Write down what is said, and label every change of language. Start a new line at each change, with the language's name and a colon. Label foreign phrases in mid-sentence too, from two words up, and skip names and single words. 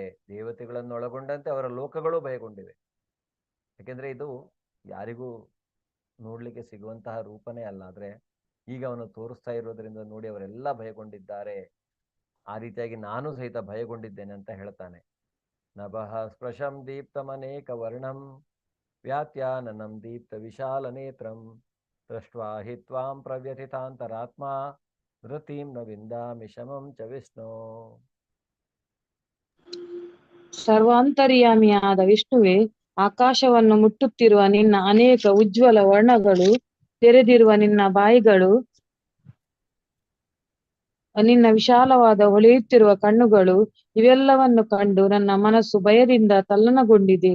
Kannada: ದೇವತೆಗಳನ್ನೊಳಗೊಂಡಂತೆ ಅವರ ಲೋಕಗಳು ಭಯಗೊಂಡಿವೆ. ಯಾಕೆಂದ್ರೆ ಇದು ಯಾರಿಗೂ ನೋಡ್ಲಿಕ್ಕೆ ಸಿಗುವಂತಹ ರೂಪನೇ ಅಲ್ಲ. ಆದ್ರೆ ಈಗ ಅವನು ತೋರಿಸ್ತಾ ಇರೋದ್ರಿಂದ ನೋಡಿ ಅವರೆಲ್ಲ ಭಯಗೊಂಡಿದ್ದಾರೆ. ಆ ರೀತಿಯಾಗಿ ನಾನು ಸಹಿತ ಭಯಗೊಂಡಿದ್ದೇನೆ ಅಂತ ಹೇಳ್ತಾನೆ.
Sanskrit: ನಭಃ ಸ್ಪೃಶಂ ದೀಪ್ತಮನೇಕ ವರ್ಣಂ ವ್ಯಾತ್ಯಾನನಂ ದೀಪ್ತ ವಿಶಾಲ ನೇತ್ರಂ ದೃಷ್ಟ್ವಾ ಹಿ ತ್ವಾಂ ಪ್ರವ್ಯಥಿತಾಂತರಾತ್ಮ ಧೃತಿಂ ನ ವಿಂದಾಮಿ ಶಮಂ ಚ ವಿಷ್ಣು.
Kannada: ಸರ್ವಾಂತರ್ಯಾಮಿಯಾದ ವಿಷ್ಣುವೇ, ಆಕಾಶವನ್ನು ಮುಟ್ಟುತ್ತಿರುವ ನಿನ್ನ ಅನೇಕ ಉಜ್ವಲ ವರ್ಣಗಳು, ತೆರೆದಿರುವ ನಿನ್ನ ಬಾಯಿಗಳು, ನಿನ್ನ ವಿಶಾಲವಾದ ಹೊಳೆಯುತ್ತಿರುವ ಕಣ್ಣುಗಳು ಇವೆಲ್ಲವನ್ನು ಕಂಡು ನನ್ನ ಮನಸ್ಸು ಭಯದಿಂದ ತಲ್ಲಣಗೊಂಡಿದೆ.